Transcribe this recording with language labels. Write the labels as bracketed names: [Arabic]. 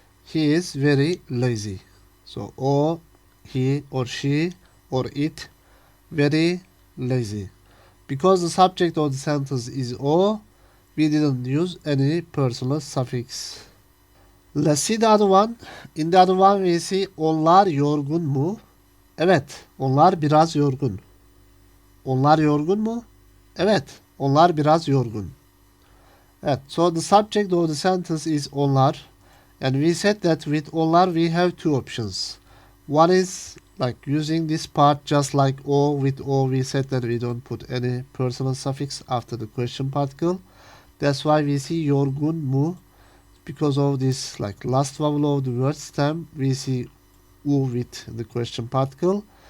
[English] He is very lazy. So o, he or she or it very lazy. Because the subject of the sentence is o, we didn't use any personal suffix. Let's see the other one. In the other one we see [Turkish] onlar yorgun mu? Evet, onlar biraz yorgun. Onlar yorgun mu? Evet, onlar biraz yorgun. [English] Evet, so the subject of the sentence is onlar. And we said that with onlar we have two options. One is like using this part just like o. With o we said that we don't put any personal suffix after the question particle. That's why we see yorgun mu. Because of this like last vowel of the word stem we see u with the question particle.